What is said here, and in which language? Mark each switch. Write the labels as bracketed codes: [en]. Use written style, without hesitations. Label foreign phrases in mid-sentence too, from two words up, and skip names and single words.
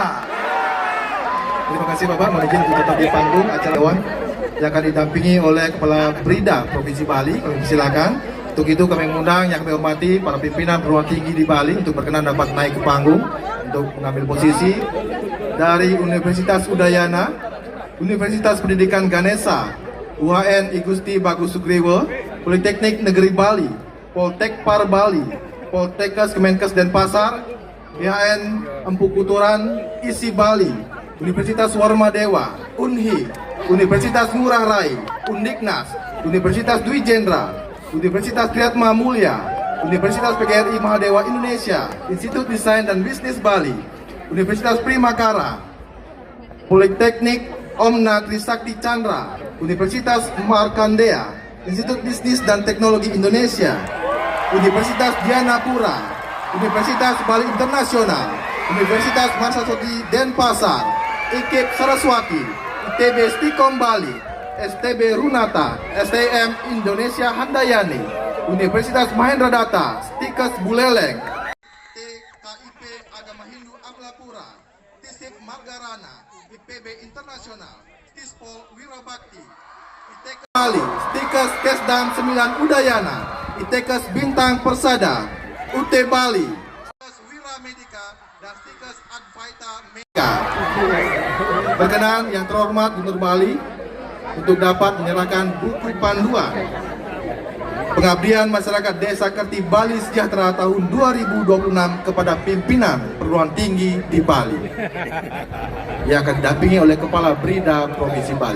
[id] Terima kasih Bapak, mohon izin untuk tetap di panggung acara Dewan yang akan didampingi oleh Kepala Brida Provinsi Bali. Kami silakan. Untuk itu kami mengundang yang kami hormati para pimpinan perguruan tinggi di Bali untuk berkenan dapat naik ke panggung untuk mengambil posisi. Dari Universitas Udayana, Universitas Pendidikan Ganesha, UHN Igusti Bagus Sugriwo, Politeknik Negeri Bali, Poltekpar Bali, Poltekkes Kemenkes Denpasar, IHN Empu Kuturan, ISI Bali, Universitas Warmadewa, UNHI, Universitas Ngurah Rai, Undiknas, Universitas Dwi Jendra, Universitas Triatma Mulia, Universitas PGRI Mahadewa Indonesia, Institut Desain dan Bisnis Bali, Universitas Primakara, Politeknik Omna Trisakti Chandra, Universitas Markandeya, Institut Bisnis dan Teknologi Indonesia, Universitas Dianapura, Universitas Bali Internasional, Universitas Marsasoti Denpasar, IKIP Saraswati, ITB Stikom Bali, STB Runata, STM Indonesia Handayani, Universitas Mahendra Data, Stikes Buleleng, TKIP Agama Hindu Amlapura, TISIP Margarana, IPB Internasional, TISPOL Wirabakti, ITK Bali, Stikes Kesdam 9 Udayana, ITKes Bintang Persada, UT Bali, Stikes Wira Medika, dan Stikes Advaita Mega. Berkenan yang terhormat Gubernur Bali untuk dapat menyerahkan buku panduan pengabdian masyarakat Desa Kerti Bali Sejahtera tahun 2026 kepada pimpinan perguruan tinggi di Bali yang akan didampingi oleh Kepala Brida Provinsi Bali.